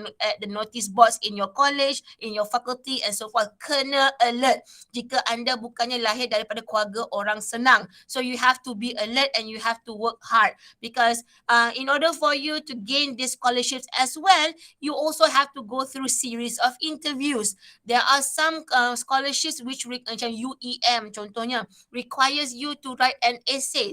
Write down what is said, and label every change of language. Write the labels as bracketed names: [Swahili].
[English] at the notice boards in your college, in your faculty and so forth. [Malay] Kena alert jika anda bukannya lahir daripada keluarga orang senang. [English] So you have to be alert and you have to work hard, because in order for you to gain these scholarships as well, you also have to go through series of interviews. There are some scholarships which macam UEM contohnya requires you to write an essay.